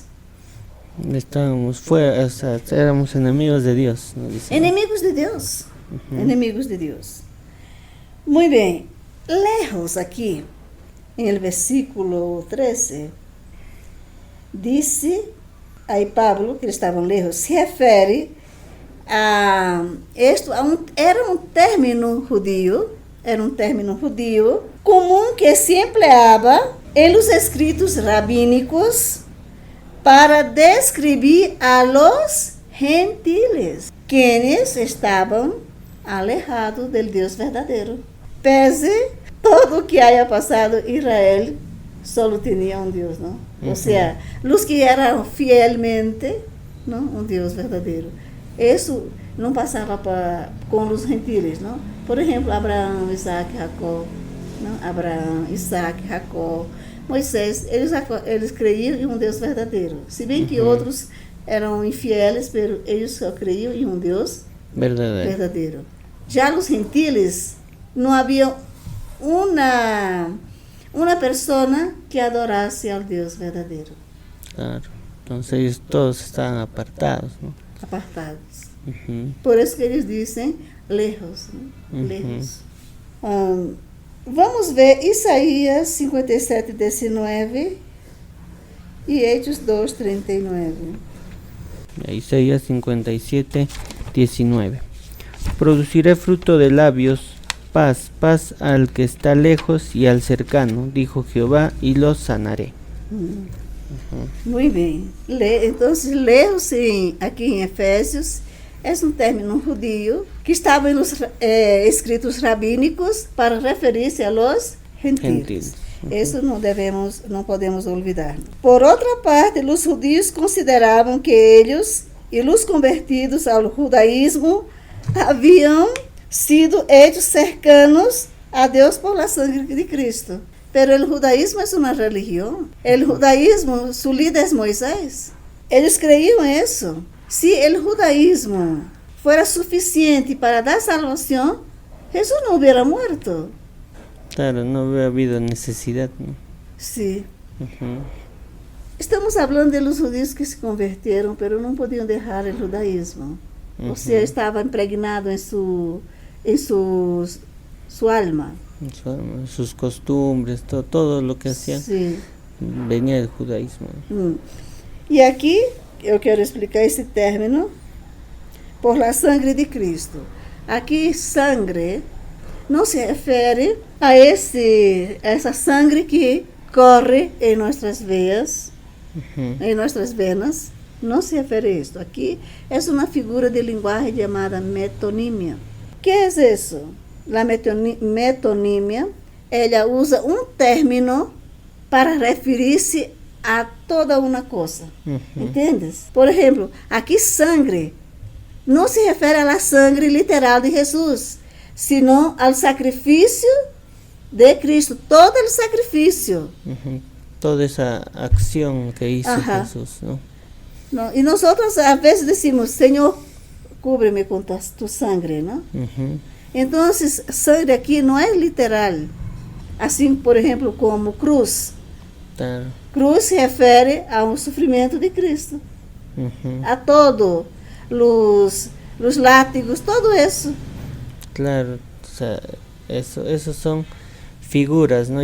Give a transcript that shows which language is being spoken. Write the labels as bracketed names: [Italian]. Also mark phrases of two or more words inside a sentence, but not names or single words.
[Spanish] Estábamos fuera, o sea, éramos enemigos de Dios, ¿no? Enemigos de Dios. Enemigos de Dios. Muy bien. Lejos aquí, en el versículo 13, dice, aí Pablo, que [Portuguese] eles estavam [Spanish] lejos, se refere a esto, era um término judío comum que se empleava em los escritos rabínicos para describir a los gentiles, quienes estavam alejados del [Portuguese] Deus verdadeiro. Pese todo o que haya passado, Israel solo tinha um Deus, não? Ou seja, os que eram fielmente, não, um Deus verdadeiro. Isso não passava com os gentiles, não? Por exemplo, Abraão, Isaac, Jacó, não? Abraão, Isaac, Jacó, Moisés, eles creiam em um Deus verdadeiro. Se bem que outros eram infieles, mas eles só creiam em um Deus verdadeiro. Já os gentiles, não havia uma pessoa que adorasse ao Deus verdadeiro. Claro. [Spanish] Entonces ellos todos estaban apartados, ¿no? Apartados. [Portuguese] Por isso que eles dizem lejos, né? Lejos. Vamos ver Isaías 57, 19 e Hechos 2, 39. Isaías 57, 19. [Spanish] Produciré fruto de labios, paz, paz al que está lejos y al cercano, dijo Jehová, y los sanaré. Muy bien. [Portuguese] Entonces, lejos aqui em Efésios é um término judío que estava nos escritos rabínicos para referir-se [Spanish] a los gentiles. [Portuguese] Isso não podemos olvidar. Por outra parte, os judíos consideravam que eles e os convertidos ao judaísmo haviam sido [Spanish] hechos cercanos [Portuguese] a Deus [Spanish] por la sangre [Portuguese] de Cristo. [Spanish] Pero el judaísmo es una religión. El judaísmo, su líder es Moisés. Ellos creían eso. Si el judaísmo fuera suficiente para dar salvación, Jesús no hubiera muerto. Claro, no hubiera habido necesidad, ¿no? Sí. Estamos hablando de los judíos que se convirtieron, pero no podían dejar el judaísmo. O sea, estaba impregnado en su alma. Sus costumbres, todo lo que hacían, venía del judaísmo. Y aquí [Portuguese] eu quero explicar esse término, [Spanish] por la sangre [Portuguese] de Cristo. Aqui, sangre não se refere a essa sangre que corre em nossas veias, em nossas venas, não se refere a isto. Aqui é uma figura de linguagem chamada metonímia. O que é isso? A metonímia, ela usa um término para referir-se a toda uma coisa. Entendes? Por exemplo, aqui sangue não se refere à sangue literal de Jesus, senão ao sacrifício de Cristo, todo o sacrifício. Toda essa ação [Spanish] que hizo Jesús, ¿no? No, y nosotros a veces decimos, Señor, cúbreme con tu sangre, ¿no? Entonces, sangre aquí no es literal. [Portuguese] Assim, por exemplo, como cruz. Claro. Cruz se refere ao sofrimento de Cristo. A todo, [Spanish] los látigos, [Portuguese] todo isso. [Spanish] Claro, o sea, eso son figuras, ¿no?